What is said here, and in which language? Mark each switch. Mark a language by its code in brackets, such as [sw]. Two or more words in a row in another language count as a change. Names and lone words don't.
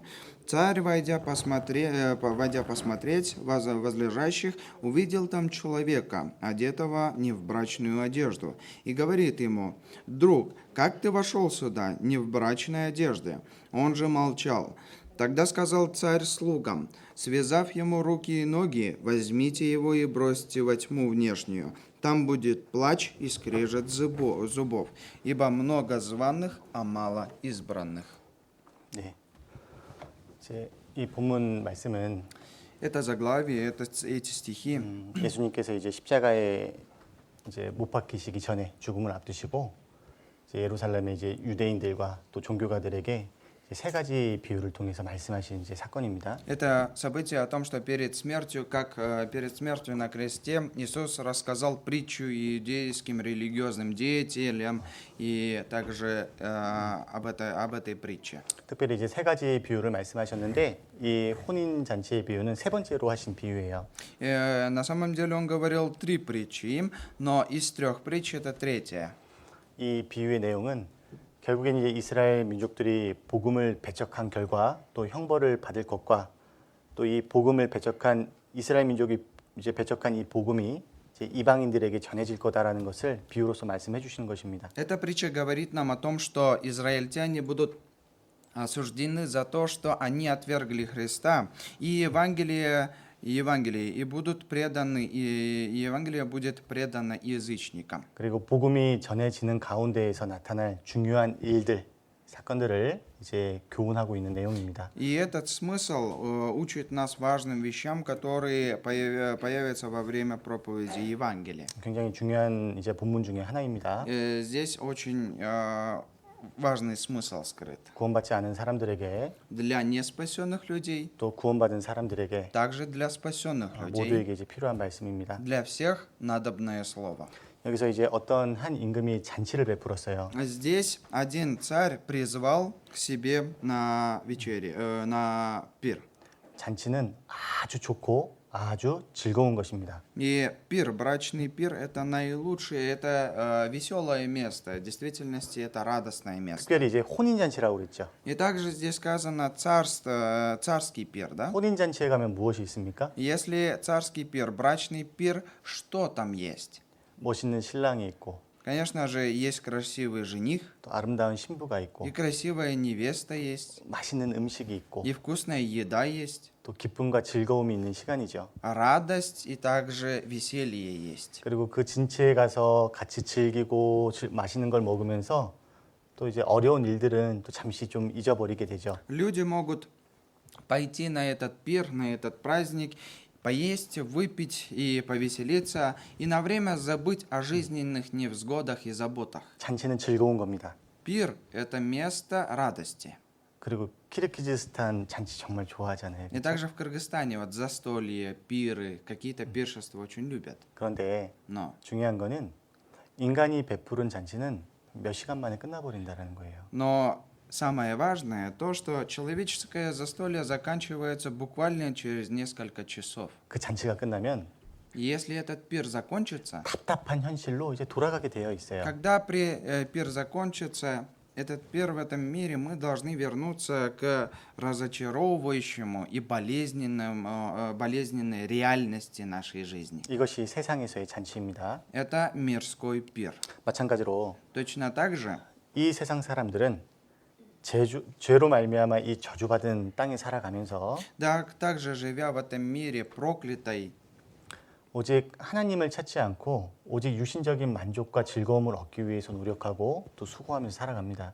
[ru] Царь, войдя посмотреть возлежащих, увидел там человека, одетого не в брачную одежду, и говорит ему: «Друг, как ты вошел сюда не в брачной одежде?» Он же молчал. Тогда сказал царь слугам: связав ему руки и ноги, возьмите его и бросьте во тьму внешнюю. Там будет плач и скрежет зубов, ибо много званых, а мало избранных. [ko] 네. 이 본문 말씀은 [ru] Это заглавие, эти стихи. [ko] 예수님께서 이제 십자가에 이제 못 박히시기 전에 죽음을 앞두시고 이제 예루살렘의 이제 유대인들과 또 종교가들에게 이제 세 가지 비유를 통해서 말씀하신 이제 사건입니다. [ru] Это событие о том, что перед смертью на кресте Иисус рассказал притчу иудейским религиозным деятелям и также об этой притче. [ko] 특별히 이제 세 가지 비유를 말씀하셨는데 이 혼인 잔치의 비유는 세 번째로 하신 비유예요. [ru] На самом деле он говорил 3 притчи, но из 3 притч это третья. [ko] 이 비유의 내용은 결국엔 이제 이스라엘 민족들이 복음을 배척한 결과 또 형벌을 받을 것과 또 이 복음을 배척한 이스라엘 민족이 이제 배척한 이 복음이 이제 이방인들에게 전해질 거다라는 것을 비유로서 말씀해 주시는 것입니다. [ru] Эта притча говорит нам о том, что израильтяне будут осуждены за то, что они отвергли Христа, и Евангелие и будут преданы, и Евангелие будет предано язычникам. [ko] 그리고 복음이 전해지는 가운데에서 나타날 중요한 일들, 사건들을 이제 교훈하고 있는 내용입니다. [ru] И этот смысл учит нас важным вещам, которые появятся во время проповеди Евангелия. [ko] 굉장히 중요한 이제 본문 중에 하나입니다. [ru] Здесь очень важный смысл скрыт. [ko] 구원받지 않은 사람들에게 [ru] Для неспасенных людей, [ko] 또 구원받은 사람들에게 [ru] также для спасенных людей, [ko] 모두에게 이제 필요한 말씀입니다. [ru] для всех надобное слово. [ko] 여기서 이제 어떤 한 임금이 잔치를 베풀었어요. [ru] Здесь один царь призвал к себе на вечере, на пир. [ko] 잔치는 아주 좋고 아주 즐거운 것입니다. [ru] И пир, брачный пир, это наилучшее, это веселое место. В действительности это радостное место. [ko] 특별히 이제 혼인 잔치라고 그랬죠. [ru] И также здесь сказано царский пир, да? [ko] 혼인 잔치에 가면 무엇이 있습니까? [ru] Если царский пир, брачный пир, что там есть? [ko] 멋있는 신랑이 있고 [ru] Конечно же, есть красивый жених, [ko] 또 아름다운 신부가 있고 [ru] и красивая невеста есть, [ko] 맛있는 음식이 있고 [ru] и вкусная еда есть, [ko] 또 기쁨과 즐거움이 있는 시간이죠. [ru] радость и также веселье есть. [ko] 그리고 그 진치에 가서 같이 즐기고 맛있는 걸 먹으면서 또 이제 어려운 일들은 또 잠시 좀 잊어버리게 되죠. [ru] Люди могут пойти на этот пир, на этот праздник, поесть, выпить и повеселиться, и на время забыть о жизненных невзгодах и заботах. [ko] 잔치는 즐거운 겁니다. [ru] Пир – это место радости. [ko] 그리고 키르기즈스탄 잔치 정말 좋아하잖아요. [ru] И также в Кыргызстане вот застолье, пиры, какие-то пиршества очень любят. [ko] 그런데 [ru] Но [ko] 중요한 거는 인간이 베푸른 잔치는 몇 시간 만에 끝나버린다는 거예요. [ru] самое важное то, что человеческое застолье заканчивается буквально через несколько часов. [ko] 그 잔치가 끝나면 [ru] И если этот пир закончится, [ko] 답답한 현실로 이제 돌아가게 되어 있어요. [ru] когда пир закончится, этот пир в этом мире, мы должны вернуться к разочаровывающему и болезненной реальности нашей жизни. [ko] 이것이 세상에서의 잔치입니다. [ru] Это мирской пир. [ko] 마찬가지로 [ru] Точно так же [ko] 이 세상 사람들은 죄로 말미암아 이 저주받은 땅에 살아가면서 [ru] также живя в этом мире проклятой, [ko] 오직 하나님을 찾지 않고 오직 유신적인 만족과 즐거움을 얻기 위해서 노력하고 또 수고하면서 살아갑니다.